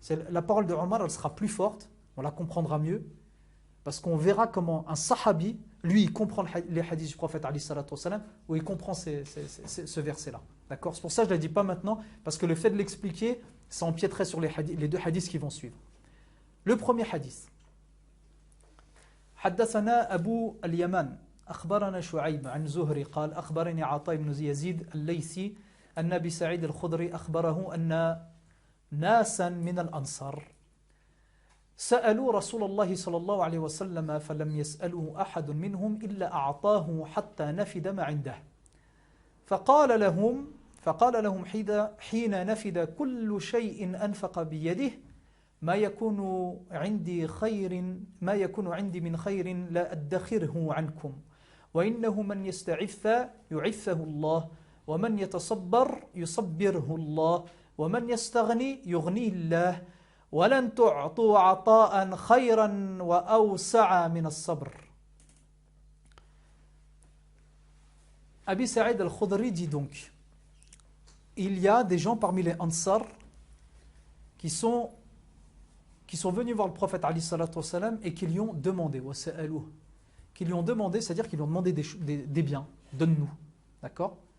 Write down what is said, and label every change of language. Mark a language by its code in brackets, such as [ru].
[fr] La parole de Omar, elle sera plus forte. On la comprendra mieux. Parce qu'on verra comment un sahabi, lui, il comprend les hadiths du prophète alayhi salatu wassalam, ou il comprend ce verset-là. D'accord? C'est pour ça que je ne la dis pas maintenant, parce que le fait de l'expliquer, ça empiéterait sur les 2 hadiths qui vont suivre. Le premier hadith. [ar] حدثنا أبو اليمان أخبرنا شعيب عن زهري قال أخبرني عطاء بن يزيد الليثي أن أبي سعيد الخدري أخبره أن ناسا من الأنصار سألوا رسول الله صلى الله عليه وسلم فلم يسأله أحد منهم إلا أعطاه حتى نفد ما عنده فقال لهم حين نفد كل شيء أنفق بيده ما يكون عندي من خير لا أدخره عنكم وإنه من يستعف يعفه الله ومن يتصبر يصبره الله ومن يستغني يغنيه الله ولن تعطوا عطاء خيرا وأوسع من الصبر. [fr] Abi Sa'id al-Khudri dit donc, il y a des gens parmi les Ansar qui sont venus voir le prophète alayhi salatu wassalam et qui lui ont demandé, c'est-à-dire qu'ils lui ont demandé des biens, donne-nous, d'accord?